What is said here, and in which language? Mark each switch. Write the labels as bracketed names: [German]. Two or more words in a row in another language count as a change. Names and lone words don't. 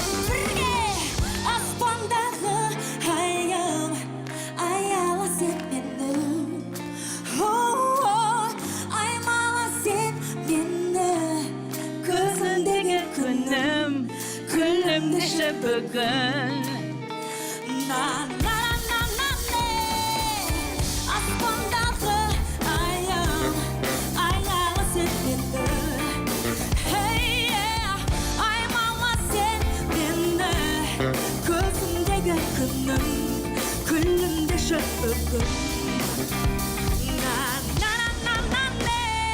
[Kazakh] Бірге аспандағы айым, аяла сен мені. Аймала сен мені. Көзімдегі күнім, күлімдеші бүгін. На, на, на, на, не. Аспандағы айым, аяла сен мені. [English] Hey, yeah, [Kazakh] аймала сен мені. Көзімдегі күнім, күлімдеші бүгін. На, на, на, на, не.